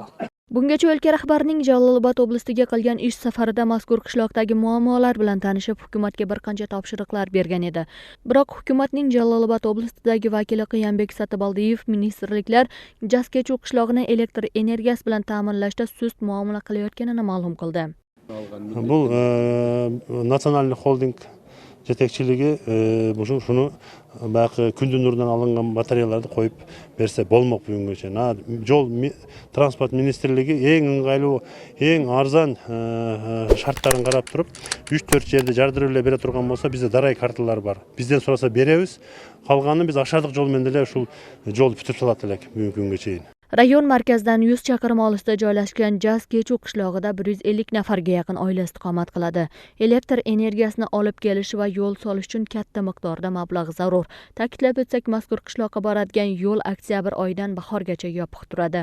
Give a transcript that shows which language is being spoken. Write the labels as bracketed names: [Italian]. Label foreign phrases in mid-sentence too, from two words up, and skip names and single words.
[Uzbek] Bungacha o'lka rahbarining Jalolobod oblastiga qilgan ish safarida mazkur qishloqdagi muammolar bilan tanishib, hukumatga bir qancha topshiriqlar bergan edi. Biroq hukumatning Jalolobod oblastidagi vakili Qiyambek Satibaldiyev ministerliklar Jaskechu qishlog'ini elektr energiyasi bilan ta'minlashda sust muomala qilayotganini ma'lum qildi. [Kyrgyz] Бұл [Russian] национальный холдинг [Kyrgyz] жетекчилиги шуну баягы күндүн нурунан алынган батареяларды коюп берсе болмок бүгүнгүчө. Жол транспорт министрлиги эң ыңгайлуу, эң арзан шарттарын карап туруп, 3-4 жерде жардырып эле бере турган болсо, бизде дарай карталар бар. Бизден сураса беребиз. Калганын биз ашардык жол менен эле ушул жолду бүтүп салат элек бүгүнкү күнгө чейин. [Uzbek] Rayon markazidan 100 chaqirim olisda joylashgan Jaskechu qishlog'ida 150 nafarga yaqin oila istiqomat qiladi. Elektr energiyasini olib kelish va yo'l solish uchun katta miqdorda mablag' zarur. Ta'kidlab o'tsak, mazkur qishloqqa boradigan yo'l oktyabr oyidan bahorgacha yopiq turadi.